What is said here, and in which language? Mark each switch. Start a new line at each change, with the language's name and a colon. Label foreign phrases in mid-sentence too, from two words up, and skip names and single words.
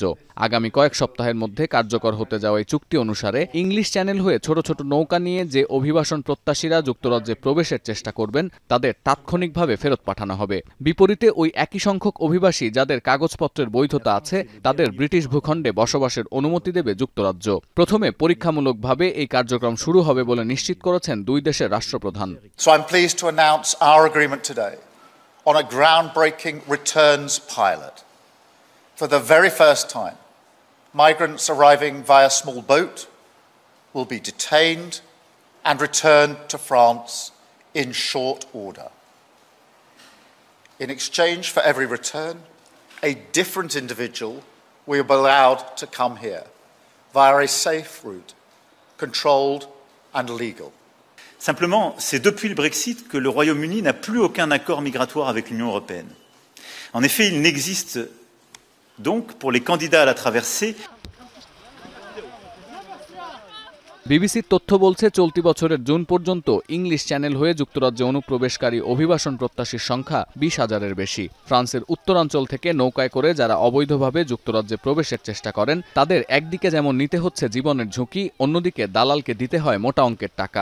Bangla: আগামী কয়েক সপ্তাহের মধ্যে কার্যকর হতে যাওয়া এই চুক্তি অনুসারে ইংলিশ চ্যানেল হয়ে ছোট ছোট নৌকা নিয়ে যে অভিবাসন প্রত্যাশীরা যুক্তরাজ্যে প্রবেশের চেষ্টা করবেন তাদের তাৎক্ষণিকভাবে ফেরত পাঠানো হবে। বিপরীতে ওই একই সংখ্যক অভিবাসী যাদের কাগজপত্রের বৈধতা আছে তাদের ব্রিটিশ ভূখণ্ডে বসবাসের অনুমতি দেবে যুক্তরাজ্য। প্রথমে পরীক্ষামূলকভাবে এই কার্যক্রম শুরু হবে বলে নিশ্চিত করেছেন দুই দেশের রাষ্ট্রপ্রধান।
English: So I'm pleased to announce our agreement today on a groundbreaking returns pilot. For the very first time, migrants arriving via small boat will be detained and returned to France in short order. In exchange for every return, a different individual will be allowed to come here via a safe route, controlled and legal.
French: Simplement, c'est depuis le Brexit que le Royaume-Uni n'a plus aucun accord migratoire avec l'Union européenne. En effet, il n'existe donc pour les candidats à la traversée
Bangla: বিবিসির তথ্য বলছে চলতি বছরের জুন পর্যন্ত ইংলিশ চ্যানেল হয়ে যুক্তরাজ্যে অনুপ্রবেশকারী অভিবাসন প্রত্যাশীর সংখ্যা 20,000-এর বেশি। ফ্রান্সের উত্তরাঞ্চল থেকে নৌকায় করে যারা অবৈধভাবে যুক্তরাজ্যে প্রবেশের চেষ্টা করেন তাদের একদিকে যেমন নিতে হচ্ছে জীবনের ঝুঁকি, অন্যদিকে দালালকে দিতে হয় মোটা অঙ্কের টাকা।